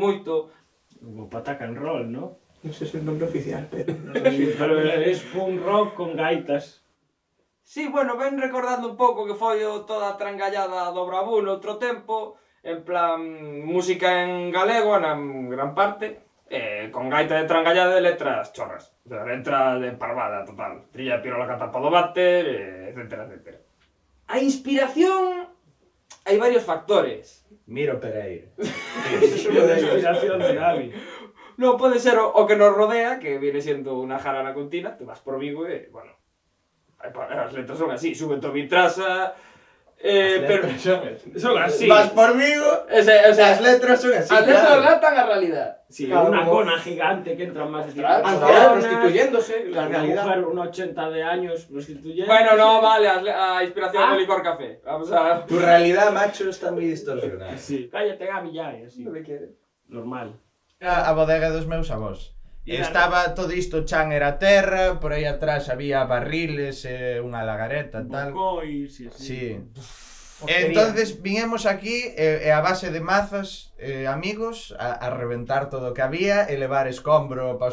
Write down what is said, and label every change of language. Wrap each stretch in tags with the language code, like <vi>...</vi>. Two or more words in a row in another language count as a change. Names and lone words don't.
<es>Como Pataca en Roll, ¿no? No sé si es el nombre oficial, pero... Pero es punk rock con gaitas.</es> <gl>Sí, bueno, ven recordando un pouco que foi toda a trangallada do Bravú no outro tempo,</gl> <es>en plan,</es> <gl>música en galego na gran parte, con gaita de trangallada de letras chorras.</gl> <es>O sea,</es> <gl>letra de parvada total. Trilla Pirola Catapa do váter, etcétera, etcétera. A inspiración... Hai varios factores. Miro Pereira.</gl> <es>Es una inspiración de Gaby.</es> <gl>No, pode ser o que nos rodea,</gl> <es>que viene siendo</es> <gl>unha jarana continua,</gl> <es>te vas por Vigo</es> <gl>e, bueno, as letras son así, suben to Vitrasa, pero son así.</gl> <es>Vas por Vigo, o sea,</es> <gl>as letras son así. as letras claro.</gl> <es>relatan a realidad. Sí, Claro, una como- cona gigante que entra más de Claro, prostituyéndose, la Una realidad. mujer, un 80 de años, prostituyendo.</es> <gl>Bueno, no, vale, a inspiración do licor café.</gl> <es>Vamos a...</es> <gl>Tu realidad, macho, está moi distorsionada.</gl> <es>Sí, cállate, Gaby, ya, y así. No me quiere. Normal.</es> <gl>A bodega dos meus avós. E Estaba todo isto, chan era terra, por aí atrás había barriles, unha lagareta, tal. Bocoi, sí, sí. Sí. Hostería. Entonces viñemos aquí e a base de mazas amigos a reventar todo o que había e levar escombro para os</gl>